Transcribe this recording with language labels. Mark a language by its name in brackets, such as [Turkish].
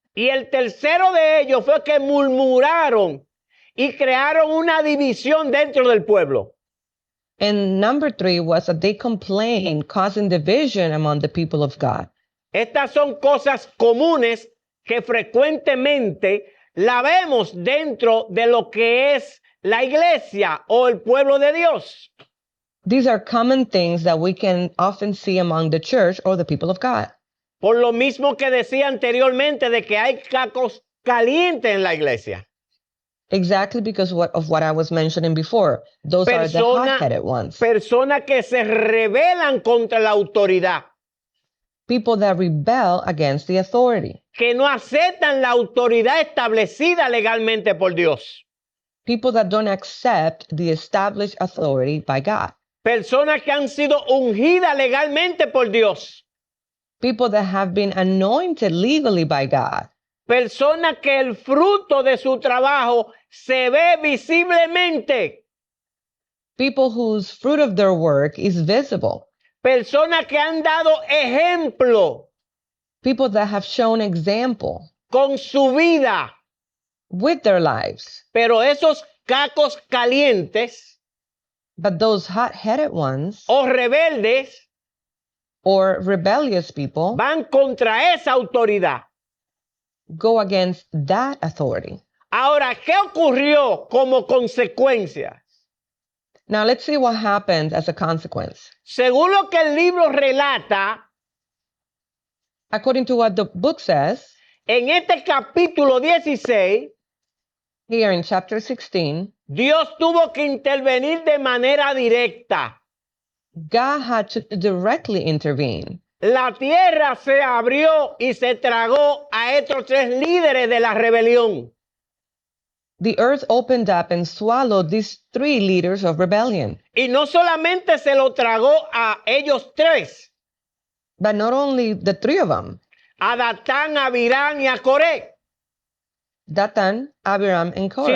[Spanish] Y el tercero de ellos fue que murmuraron y crearon una división dentro del pueblo. [English] And number three was that they complained, causing division among the people of God. [Spanish] Estas son cosas comunes que frecuentemente la vemos dentro de lo que es la iglesia o el pueblo de Dios. [English] These are common things that we can often see among the church or the people of God. [Spanish] Por lo mismo que decía anteriormente de que hay cacos calientes en la iglesia. [English] Exactly because of what I was mentioning before. Those are the hot-headed ones. [Spanish] Personas que se rebelan contra la autoridad, [English] People that rebel against the authority. [Spanish] que no aceptan la autoridad establecida legalmente por Dios. [English] People that don't accept the established authority by God. [Spanish] Personas que han sido ungidas legalmente por Dios. [English] People that have been anointed legally by God. [Spanish] Personas que el fruto de su trabajo se ve visiblemente. [English] People whose fruit of their work is visible. [Spanish] Personas que han dado ejemplo [English] People that have shown example [Spanish] con su vida. [English] with their lives. [Spanish] Pero esos cacos calientes [English] But those hot-headed ones [Spanish] o rebeldes [English] or rebellious people [Spanish] van contra esa autoridad. [English] go against that authority. [Spanish] Ahora, ¿qué ocurrió como consecuencia? [English] Now let's see what happened as a consequence. [Spanish] Según lo que el libro relata, [English] According to what the book says, [Spanish] en este capítulo 16, [English] here in chapter 16, [Spanish] Dios tuvo que intervenir de manera directa. [English] God had to directly intervene. [Spanish] La tierra se abrió y se tragó a estos tres líderes de la rebelión. [English] The earth opened up and swallowed these three leaders of rebellion. [Spanish] Y no solamente se lo tragó a ellos tres, [English] But not only the three of them, [Spanish] a Datán, a Abirán y a Coré, [English] Dathan, Abiram, and Korah,